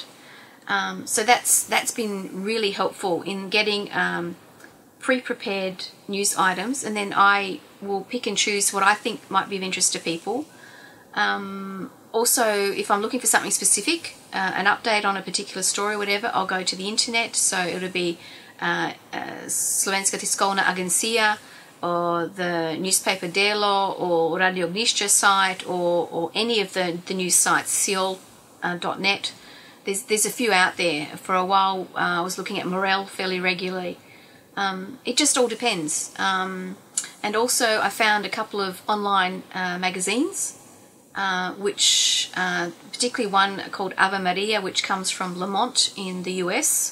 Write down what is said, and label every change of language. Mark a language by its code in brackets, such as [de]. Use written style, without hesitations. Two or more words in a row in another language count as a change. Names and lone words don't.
[en] So that's been really helpful in getting pre-prepared news items, and then I will pick and choose what I think might be of interest to people. Also, if I'm looking for something specific, an update on a particular story or whatever, I'll go to the internet. So it'll be Slovenska tiskovna agencija, or the newspaper Delo, or Radio Ognišće site, or any of the news sites, sil.net. There's a few out there. For a while, I was looking at Morel fairly regularly. It just all depends. And also, I found a couple of online magazines, which particularly one called Ave Maria, which comes from Lamont in the US.